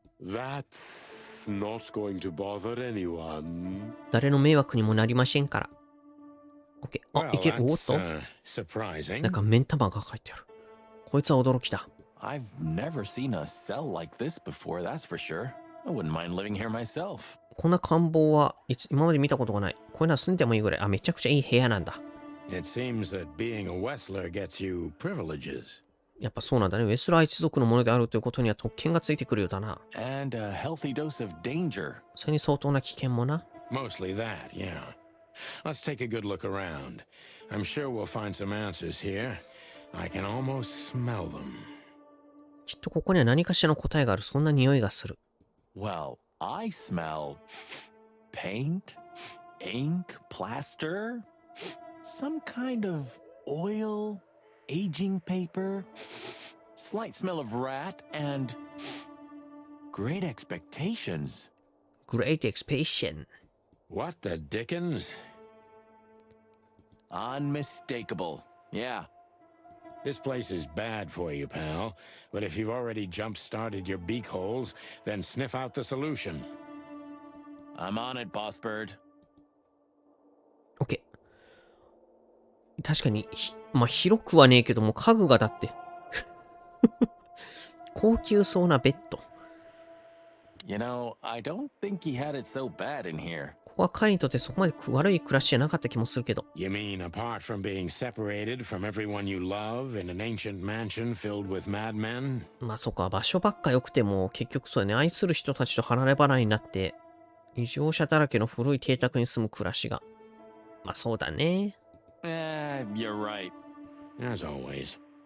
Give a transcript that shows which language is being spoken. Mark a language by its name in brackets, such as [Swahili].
[English] That's not going to bother anyone. [Japanese] 誰の迷惑にもなりませんから。 OK。 あ、いける。おっ [English] that's [Japanese] と。 [English] surprising. [Japanese] なんか目ん玉が書いてある。こいつは驚きだ。 [English] I've never seen a cell like this before, that's for sure. I wouldn't mind living here myself. [Japanese] こんな官房は今まで見たことがない。こういうのは住んでもいいぐらい。あ、めちゃくちゃいい部屋なんだ。 [English] It seems that being a Wessler gets you privileges. [Japanese] やっぱそうなんだね。ウェスラー一族のものであるということには特権がついてくるようだな。 [English] And a healthy dose of danger. [Japanese] それに相当な危険もな。 [English] Mostly that, yeah. Let's take a good look around. I'm sure we'll find some answers here. I can almost smell them. [Japanese] きっとここには何かしらの答えがある。そんな匂いがする。 [English] Well, I smell paint, ink, plaster, some kind of oil, aging paper, slight smell of rat, and great expectations. Great expectation. What the dickens? Unmistakable. Yeah. This place is bad for you, pal. But if you've already jump-started your beak holes, then sniff out the solution. I'm on it, boss bird. [Japanese] OK。確かにまあ広くはねえけども、家具がだって。高級そうなベッド。 [English] You know, I don't think he had it so bad in here. [Japanese] ここは彼にとってそこまで悪い暮らしじゃなかった気もするけど。 [English] You mean apart from being separated from everyone you love in an ancient mansion filled with madmen? [Japanese] まあそっか、場所ばっか良くても結局そうだね、愛する人たちと離れ離れになって、異常者だらけの古い邸宅に住む暮らしが。まあそうだね。 [English] You're right. As always.